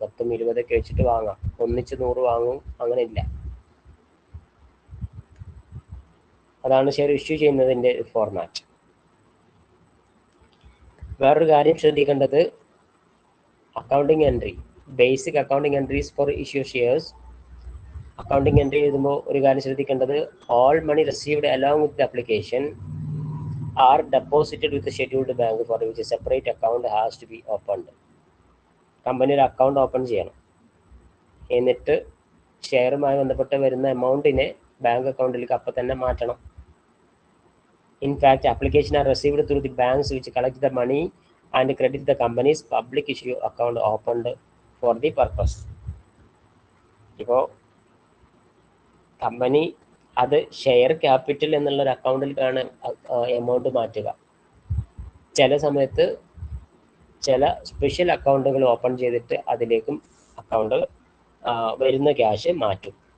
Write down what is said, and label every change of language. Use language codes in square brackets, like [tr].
[ml] 10ഉം 20ഒക്കെ വെച്ചിട്ട് വാങ്ങാം. ഒന്നിച്ച് 100 വാങ്ങും, അങ്ങനെ ഇല്ല. അതാണ് ഷെയർ ഇഷ്യൂ ചെയ്യുന്നതിൻ്റെ ഫോർമാറ്റ്. വേറൊരു കാര്യം ശ്രദ്ധിക്കേണ്ടത്, accounting entry, [en] Basic accounting entries for issue shares. [ml] Accounting entry എഴുതുമ്പോൾ ഒരു കാര്യം ശ്രദ്ധിക്കേണ്ടത്, [en] All money received along with application are deposited with the scheduled bank for which a separate account has to be opened. [ml] Company ഒരു account open ചെയ്യണം. എന്നിട്ട് ഷെയറുമായി ബന്ധപ്പെട്ട് വരുന്ന എമൗണ്ടിനെ bank അക്കൗണ്ടിലേക്ക് അപ്പം തന്നെ മാറ്റണം. [en] In fact, application are received through the banks which collect the money and credit the company's public issue account opened for the purpose. [ml] ഇപ്പോൾ കമ്പനി അത് ഷെയർ ക്യാപിറ്റൽ എന്നുള്ളൊരു അക്കൗണ്ടിലേക്കാണ് എമൗണ്ട് മാറ്റുക. ചില സമയത്ത് ചില സ്പെഷ്യൽ അക്കൗണ്ടുകൾ ഓപ്പൺ ചെയ്തിട്ട് അതിലേക്കും അക്കൗണ്ട് വരുന്ന ക്യാഷ് മാറ്റും.